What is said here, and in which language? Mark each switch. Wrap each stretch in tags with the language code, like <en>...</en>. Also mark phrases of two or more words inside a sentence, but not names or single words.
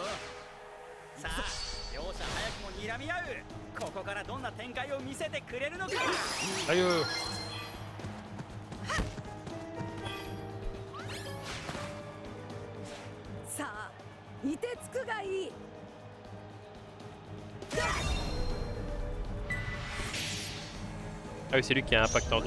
<ja>さあ両者早くも睨み合う。ここからどんな展開を見せてくれるのか。 아유. さあ凍てつくがいい。</ja> <fr>Ah oui, c'est lui qui a un impact nordique.</fr>